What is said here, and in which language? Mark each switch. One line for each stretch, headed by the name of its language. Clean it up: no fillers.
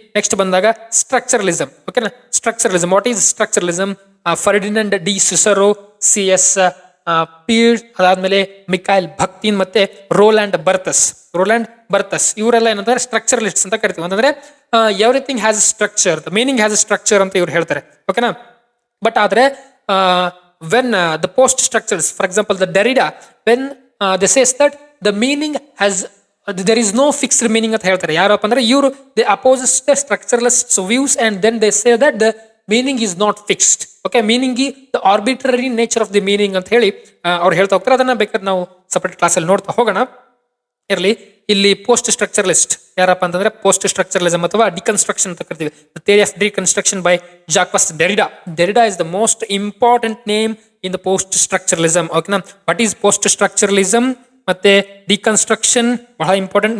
Kannada: Next ಬಂದಾಗ ಸ್ಟ್ರಕ್ಚರಲಿಸಮ್, ಓಕೆನಾ. ಸ್ಟ್ರಕ್ಚರಲಿಸಮ್,
English: What is structuralism.
Kannada: ಫರ್ಡಿನಂಡ್ D ಸಿಸರೋ, ಸಿ.ಎಸ್. Peer, ಅದಾದ್ಮೇಲೆ ಮಿಕೈಲ್ ಭಕ್ತಿನ್ ಮತ್ತೆ ರೋಲ್ಯಾಂಡ್ ಬರ್ತಸ್ ಇವರೆಲ್ಲ ಏನಂದ್ರೆ ಸ್ಟ್ರಕ್ಚರಲಿಸ್ಟ್ಸ್ ಅಂತ ಕರಿತೀವಿ.
English: ಅಂತಂದ್ರೆ everything has structure, the meaning has structure
Kannada: ಅಂತ ಇವ್ರು ಹೇಳ್ತಾರೆ, ಓಕೆನಾ.
English: but ಆದ್ರೆ when the post structures, for example the Derrida, when they says that the meaning has there is no fixed meaning
Kannada: ಅಂತ ಹೇಳ್ತಾರೆ. ಯಾರಪ್ಪ ಅಂದ್ರೆ ಇವರು
English: they opposes the structuralists views and then they say that the meaning is not fixed, okay. meaning the arbitrary nature of the meaning
Kannada: ಅಂತ ಹೇಳಿ ಅವ್ರು ಹೇಳ್ತಾ ಹೋಗ್ತಾರೆ. ಅದನ್ನ ಬೇಕಾದ್ರೆ ನಾವು ಸಪರೇಟ್ ಕ್ಲಾಸಲ್ಲಿ ನೋಡ್ತಾ ಹೋಗೋಣ, ಇರಲಿ. ಇಲ್ಲಿ ಪೋಸ್ಟ್ ಸ್ಟ್ರಕ್ಚರಲಿಸ್ಟ್ ಯಾರಪ್ಪ ಅಂತಂದ್ರೆ ಪೋಸ್ಟ್ ಸ್ಟ್ರಕ್ಚರಲಿಸಮ್ ಅಥವಾ ಡಿಕನ್ಸ್ಟ್ರಕ್ಷನ್ ಅಂತ ಕರಿತೀವಿ.
English: Theory of deconstruction by Jacques Derrida. Derrida is the most important name in the post structuralism, ಓಕೆನಾ. What is post structuralism
Kannada: ಮತ್ತೆ ಡಿಕನ್ಸ್ಟ್ರಕ್ಷನ್ ಬಹಳ ಇಂಪಾರ್ಟೆಂಟ್.